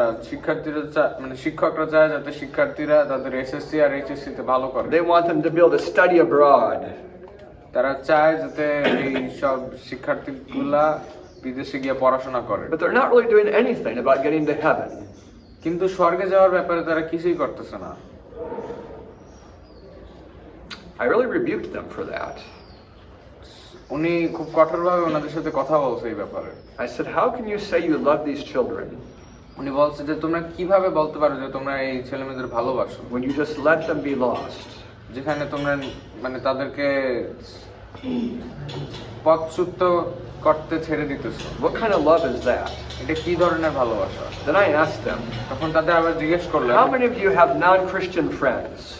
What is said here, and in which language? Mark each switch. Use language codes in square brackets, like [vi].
[bn] শিক্ষার্থীরা মানে শিক্ষকরা চায় যাতে শিক্ষার্থীরা তাদের এসএসসি আর এইচএসসি তে ভালো করে। [en] They want them to be able to study abroad. [bn] তারা চায় যাতে এই সব শিক্ষার্থীগুলা বিদেশে গিয়ে পড়াশোনা করে। [en] But they're not really doing anything about getting to heaven. [bn] কিন্তু স্বর্গে যাওয়ার ব্যাপারে তারা কিছুই করতেছে না। [en] I really rebuked them for that. [bn] উনি খুব কঠোরভাবে ওনাদের সাথে কথা বলছে এই ব্যাপারে। [en] I said, how can you say you love these children [bn] উনি বলছে যে তোমরা কিভাবে বলতে পারো যে তোমরা এই ছেলেমেয়েদের ভালোবাসো [en] when you just let them be lost? [bn] যেখানে তোমরা মানে তাদেরকে পথচ্যুত করতে ছেড়ে দিতেছো? [en] What kind of love is that? [bn] এটা কি ধরনের ভালোবাসা? [en] Then I asked them, [bn] তখন তাদের আবার জিজ্ঞেস করলাম, [en] how many of you have non-Christian friends?